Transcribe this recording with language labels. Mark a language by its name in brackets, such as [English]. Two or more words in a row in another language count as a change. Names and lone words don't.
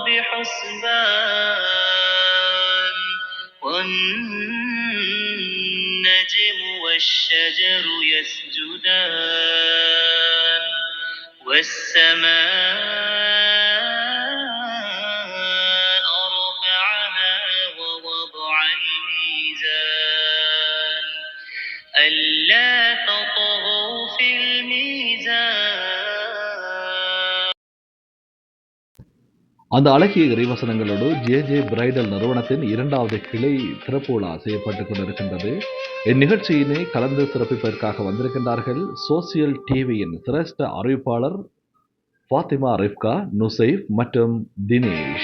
[Arabic] بحسبان والنجم والشجر يسجدان والسماء رفعها ووضع الميزان ألا تطغوا في الميزان. [Tamil] அந்த அழகிய இறைவசனங்களோடு ஜே பிரைடல் நிறுவனத்தின் 2வது கிளை திறப்பு விழா செய்யப்பட்டுக் கொண்டிருக்கின்றது. இந்நிகழ்ச்சியினை கலந்து சிறப்பிப்பதற்காக வந்திருக்கின்றார்கள் சோசியல் டிவியின் சிரேஷ்ட அறிவிப்பாளர் ஃபாத்திமா ரிஃப்கா, நுசைஃப் மற்றும் தினேஷ்.